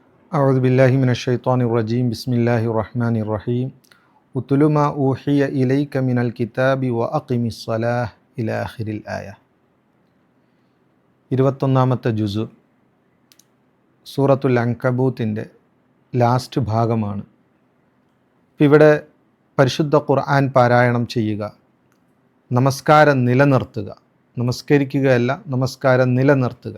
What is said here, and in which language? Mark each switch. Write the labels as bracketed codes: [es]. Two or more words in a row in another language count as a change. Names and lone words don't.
[ar] أعوذ بالله من الشيطان الرجيم بسم الله الرحمن الرحيم اتل ما أوحي إليك من الكتاب وأقم الصلاة إلى آخر الآية. [ml] 21-ാമത്തെ ജുസു സൂറത്തുൽ അൻകബൂത്തിൻ്റെ ലാസ്റ്റ് ഭാഗമാണ്. ഇവിടെ പരിശുദ്ധ ഖുർആൻ പാരായണം ചെയ്യുക, നമസ്കാരം നിലനിർത്തുക, നമസ്കരിക്കുകയല്ല നമസ്കാരം നിലനിർത്തുക.